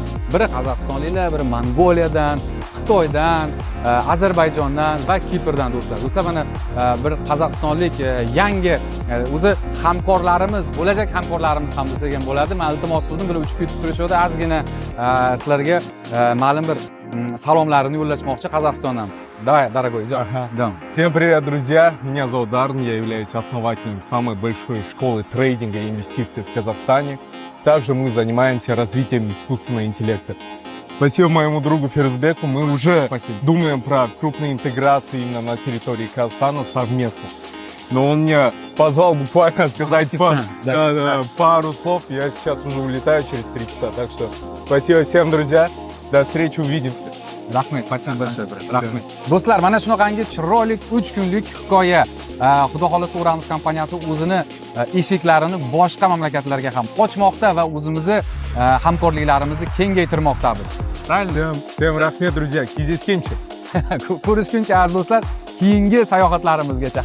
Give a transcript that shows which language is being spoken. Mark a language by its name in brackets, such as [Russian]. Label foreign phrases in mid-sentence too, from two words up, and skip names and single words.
[Uzbek] Biri Qozog'istonliklar, biri Mongoliyadan, Xitoydan, Ozarbayjondan va Kiprdan do'stlar. Do'stlar, mana bir qozog'istonlik yangi o'zi hamkorlarimiz, bo'lajak hamkorlarimiz ham desak ham bo'ladi. Men iltimos qildim, bular uchib ketib turishadi. Ozgina sizlarga ma'lum bir salomlarini yo'llashmoqchi Qozog'istondan. [Russian] Давай, дорогой, идем. Ага. Идем. Всем привет, друзья! Меня зовут Дарн, я являюсь основателем самой большой школы трейдинга и инвестиций в Казахстане. Также мы занимаемся развитием искусственного интеллекта. Спасибо моему другу Ферзбеку, мы уже Спасибо. думаем про крупные интеграции именно на территории Казахстана совместно. Но он меня позвал буквально сказать пару слов, я сейчас уже улетаю через 3 часа, так что спасибо всем, друзья, до встречи, увидимся. Rahmat, спасибо большое. [Uzbek] Rahmat. Do'stlar, mana shunaqangi chiroyli 3 kunlik hikoya. Xudo xolasa Uramiz kompaniyasi o'zini eshiklarini boshqa mamlakatlarga ham ochmoqda va o'zimizni hamkorliklarimizni kengaytirmoqdamiz. [Russian] Всем rahmat, друзья, кездескенше. [Uzbek] Ko'rishguncha aziz do'stlar, keyingi sayohatlarimizgacha.